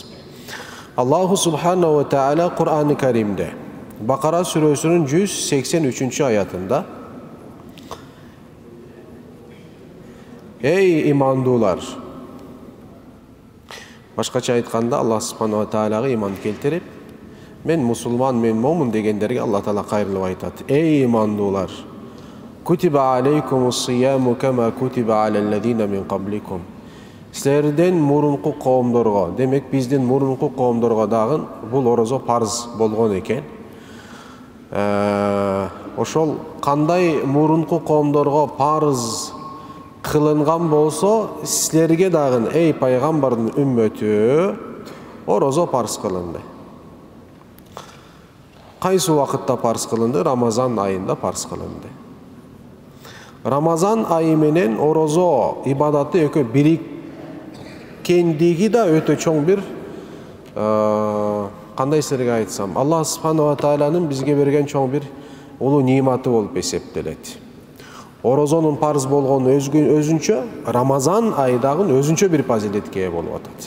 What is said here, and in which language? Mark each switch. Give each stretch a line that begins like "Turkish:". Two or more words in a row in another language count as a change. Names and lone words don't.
Kyrgyz: Аллаху Субханаху ва Таала Кур'ан-ы Каримде Bakara сүрөсүнүн 183 аятында: Ey имандуулар! Башкача айтканда Аллах Субханаху ва Таалага иман келтирип, мен мусулман, мен момун дегендерге Аллах Таала кайрылып айтат: Ey имандуулар!
Arabic: كتب عليكم الصيام كما كتب على الذين من قبلكم.
Kyrgyz: Силерден мурунку коомдорго, демек биздин мурунку коомдорго дагы бул орозо парз болгон экен. Ошол кандай мурунку коомдорго парз кылынган болсо, силерге дагы эй пайгамбардын үммөтү орозо парз кылынды. Кайсы убакытта парз кылынды? Рамазан айында парз кылынды. Рамазан айы менен орозо ибадаты өтө бириккендиги да өтө чоң бир, кандай силерге айтсам, Аллах Субханаху ва Тааланын бизге берген чоң бир улуу ниматы болуп эсептелет. Орозонун парз болгону өзүнчө, Рамазан айы дагы өзүнчө бир фазилетке ээ болуп атат.